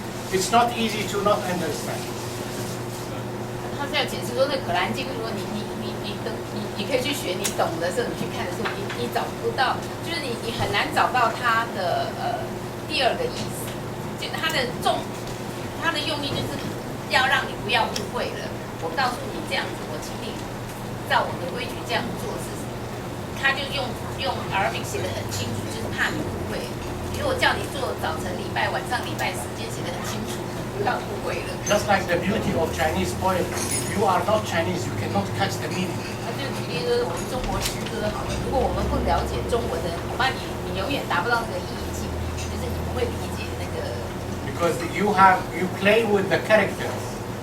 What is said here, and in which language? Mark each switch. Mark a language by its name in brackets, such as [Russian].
[English] It's not easy to not understand. [Chinese] 他是要解释说，那《可兰经》，如果你可以去学，你懂的时候，你去看的时候，你找不到，就是你很难找到它的第二个意思。就它的用意就是要让你不要误会了。我告诉你这样子，我请你照我的规矩这样做是，他就用 Arabic 写的很清楚，就是怕你误会。比如我叫你做早晨礼拜、晚上礼拜时间写的很清楚，不要误会了。 [English] Just like the beauty of Chinese poetry, if you are not Chinese, you cannot catch the meaning. [Chinese] 他就举例说，我们中国诗歌好了，如果我们不了解中文的，恐怕你永远达不到那个意境，就是你不会理解那个。 [English] Because you play with the characters.